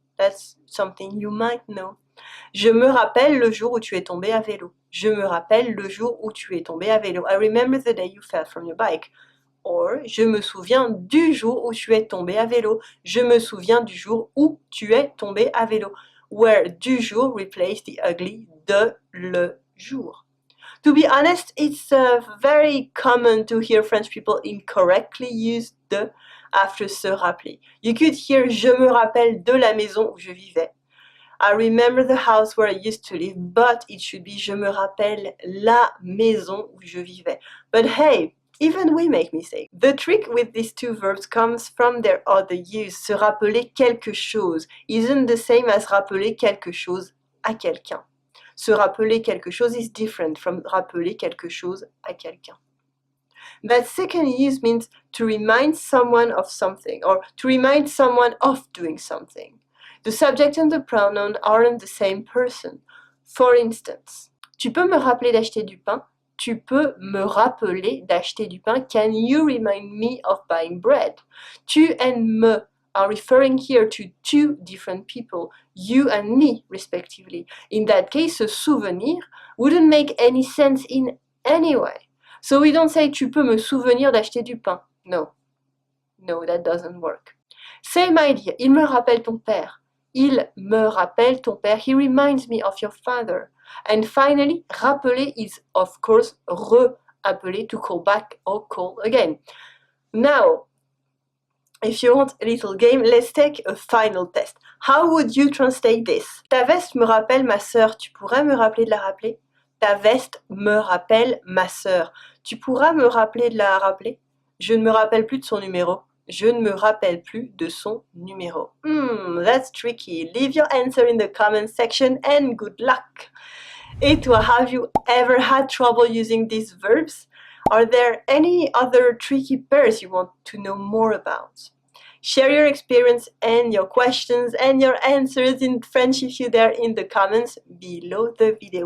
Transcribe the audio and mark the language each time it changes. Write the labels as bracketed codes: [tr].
[en] That's something you might know. [fr] Je me rappelle le jour où tu es tombé à vélo. Je me rappelle le jour où tu es tombé à vélo. [en] I remember the day you fell from your bike. [fr] Or, je me souviens du jour où tu es tombé à vélo. Je me souviens du jour où tu es tombé à vélo. [en] Where du jour replace the ugly de le jour. To be honest, it's very common to hear French people incorrectly use de after se rappeler. You could hear [fr] je me rappelle de la maison où je vivais. [en] I remember the house where I used to live, but it should be [fr] je me rappelle la maison où je vivais. [en] But hey, even we make mistakes. The trick with these two verbs comes from their other use. [fr] Se rappeler quelque chose [en] isn't the same as [fr] rappeler quelque chose à quelqu'un. Se rappeler quelque chose is different from rappeler quelque chose à quelqu'un. [en] That second use means to remind someone of something or to remind someone of doing something. The subject and the pronoun aren't the same person. For instance, [fr] tu peux me rappeler d'acheter du pain? Tu peux me rappeler d'acheter du pain? [en] Can you remind me of buying bread? Tu and me are referring here to two different people, you and me, respectively. In that case, se souvenir wouldn't make any sense in any way. So we don't say [fr] tu peux me souvenir d'acheter du pain. [en] No, that doesn't work. Same idea, [fr] il me rappelle ton père. Il me rappelle ton père. [en] He reminds me of your father. And finally, rappeler is, of course, re-appeler, to call back or call again. Now, if you want a little game, let's take a final test. How would you translate this? [fr] Ta veste me rappelle ma sœur. Tu pourrais me rappeler de la rappeler? Ta veste me rappelle ma sœur. Tu pourras me rappeler de la rappeler? Je ne me rappelle plus de son numéro. Je ne me rappelle plus de son numéro. [en] That's tricky. Leave your answer in the comment section and good luck. [fr] Et toi, [en] have you ever had trouble using these verbs? Are there any other tricky pairs you want to know more about? Share your experience and your questions and your answers in French if you dare in the comments below the video.